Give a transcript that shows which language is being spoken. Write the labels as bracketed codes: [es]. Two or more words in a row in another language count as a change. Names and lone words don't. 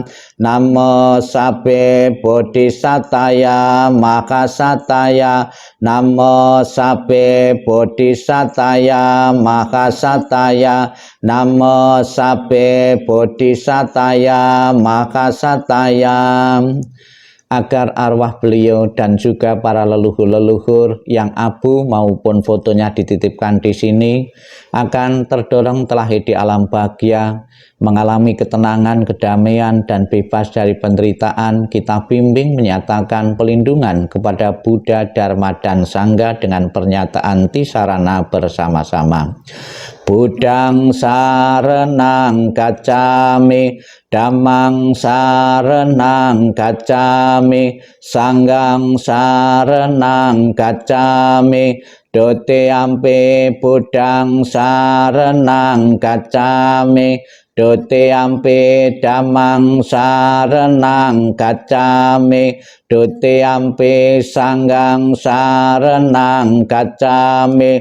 [pi] Namo sabbe bodhisataya mahasataya. Namo sabbe bodhisataya mahasataya. Namo sabbe bodhisataya mahasataya. [id] Agar arwah beliau dan juga para leluhur-leluhur yang abu maupun fotonya dititipkan di sini akan terdorong telah di alam bahagia, mengalami ketenangan, kedamaian dan bebas dari penderitaan. Kita bimbing menyatakan pelindungan kepada Buddha, Dharma dan Sangha dengan pernyataan tisarana bersama-sama. [pi] Buddhang saranang gacchami, Dhammang saranang gacchami, Sanghang saranang gacchami. Dutiyampi Buddhang saranang gacchami, Dutiyampi Dhammang saranang gacchami, Dutiyampi Sanghang saranang gacchami.